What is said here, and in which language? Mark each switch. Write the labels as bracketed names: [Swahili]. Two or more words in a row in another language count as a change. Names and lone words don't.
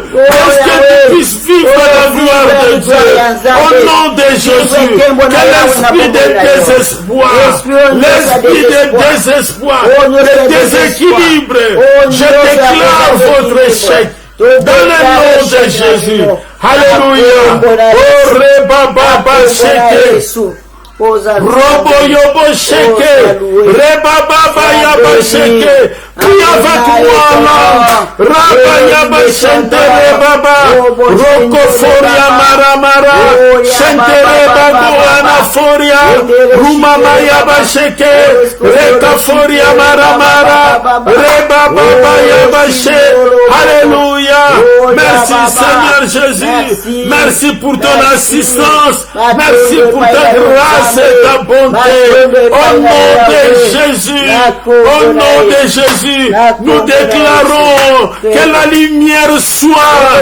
[French] Laisse que tu puisses vivre la gloire de Dieu. Au nom de Jésus, que l'esprit de désespoir, l'esprit de désespoir, de déséquilibre, je déclare votre échec. Dans le nom de Jésus. Alléluia. Oh, Rebaba Sheke. Robo Yobo Sheke. Rebaba Yaba Sheke. Prie avec moi là. Rabba Yaba Shente Rebaba. Rokoforia Maramara. Shente Rebaba Anaforia. Rumama Yaba Sheke. Rekaforia Maramara. Rebaba Yaba Sheke. Alléluia. Merci Seigneur Jésus. Merci pour ton assistance. Merci pour ta grâce et ta bonté. Au nom de Jésus. Au nom de Jésus. Nous déclarons que la lumière soit.